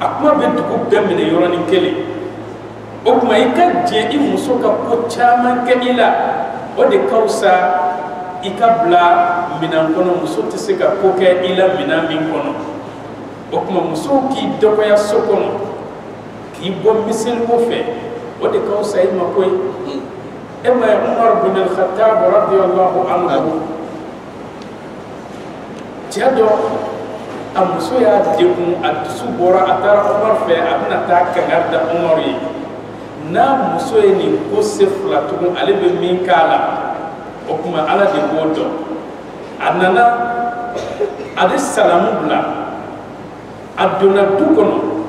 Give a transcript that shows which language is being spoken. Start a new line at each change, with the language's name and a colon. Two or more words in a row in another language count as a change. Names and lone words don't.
Bambara: kuma bɛ dugu bɛɛ minɛ yɔrɔnin kelen o tuma i ka jɛn i muso ka ko caman kɛ i la o de ka fisa i ka bila minan kɔnɔ muso tɛ se ka ko kɛ i la minan min kɔnɔ o tuma musow k'i dɔgɔya so kɔnɔ k'i bɔ miseliw fɛ o de ka fisa i ma koyi e ma ye Umar bin al-Khattab
Arabic: رضي الله عنه
Bambara: cɛ dɔ a muso y'a degun a dusu bɔra a taara Umar fɛ a bɛna taa kangari da Umar ye n'a muso ye nin ko se fila tugun ale bɛ min k'a la o kuma Ala de b'o dɔn a nana a bɛ salamu bila a donna du kɔnɔ